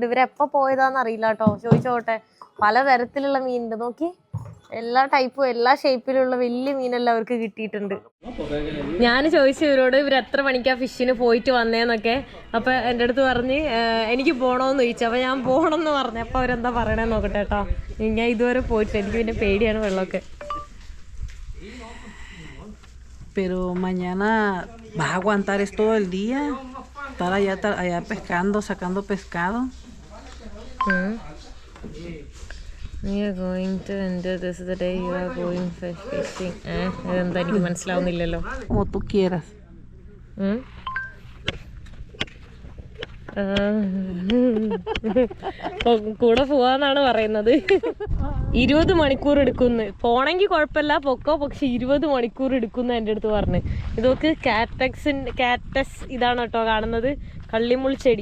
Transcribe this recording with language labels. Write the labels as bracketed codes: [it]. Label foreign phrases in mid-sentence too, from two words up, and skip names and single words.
[ml] ഇവരെപ്പോ പോയതാന്ന് അറിയില്ല കേട്ടോ, ചോദിച്ചോട്ടെ. പലതരത്തിലുള്ള മീനുണ്ട് നോക്കി, എല്ലാ ടൈപ്പും എല്ലാ ഷേപ്പിലുള്ള വലിയ മീനെല്ലാം അവർക്ക് കിട്ടിയിട്ടുണ്ട്. ഞാൻ ചോദിച്ചു ഇവരോട് ഇവർ എത്ര മണിക്കാ ഫിഷിന് പോയിട്ട് വന്നേന്നൊക്കെ. അപ്പൊ എൻ്റെ അടുത്ത് പറഞ്ഞ് എനിക്ക് പോണോന്ന് ചോദിച്ചു. അപ്പൊ ഞാൻ പോണെന്ന് പറഞ്ഞു. അപ്പൊ അവരെന്താ പറയണേന്ന് നോക്കട്ടെ കേട്ടോ. ഞാൻ ഇതുവരെ പോയിട്ടില്ല, എനിക്ക് പിന്നെ പേടിയാണ് വെള്ളമൊക്കെ. [es] Pero mañana vas a aguantar esto todo el día, estar allá pescando, sacando pescado. [en] We are going to enter. This is the day you are going fishing. [ml] ഇതെന്താ എനിക്ക് മനസ്സിലാവുന്നില്ലല്ലോ. [es] Como tú quieras. [ml] കൂടെ പോവാന്നാണ് പറയുന്നത്. 20 മണിക്കൂർ എടുക്കുന്നു. പോണെങ്കിൽ കുഴപ്പമില്ല പൊക്കോ, പക്ഷെ 20 മണിക്കൂർ എടുക്കുന്നു എൻ്റെ അടുത്ത് പറഞ്ഞ്. ഇതൊക്കെ കാറ്റസ് ഇതാണ് കേട്ടോ കാണുന്നത്, കള്ളിമുൾ ചെടി.